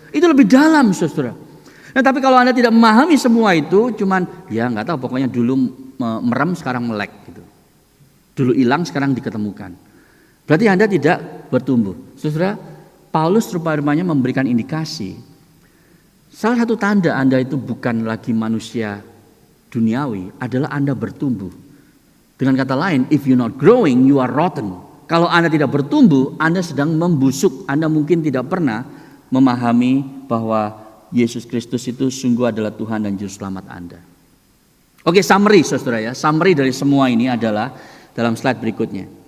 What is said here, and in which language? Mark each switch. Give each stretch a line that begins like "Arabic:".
Indonesian: Itu lebih dalam saudara. Nah tapi kalau Anda tidak memahami semua itu, cuman ya nggak tahu, pokoknya dulu merem sekarang melek gitu. Dulu hilang sekarang diketemukan. Berarti Anda tidak bertumbuh. Saudara, Paulus rupanya memberikan indikasi. Salah satu tanda Anda itu bukan lagi manusia duniawi adalah Anda bertumbuh. Dengan kata lain,
English: if you're not growing, you are rotten.
Indonesian: Kalau Anda tidak bertumbuh, Anda sedang membusuk. Anda mungkin tidak pernah memahami bahwa Yesus Kristus itu sungguh adalah Tuhan dan Juru Selamat Anda. Oke, summary saudara ya. Summary dari semua ini adalah dalam slide berikutnya.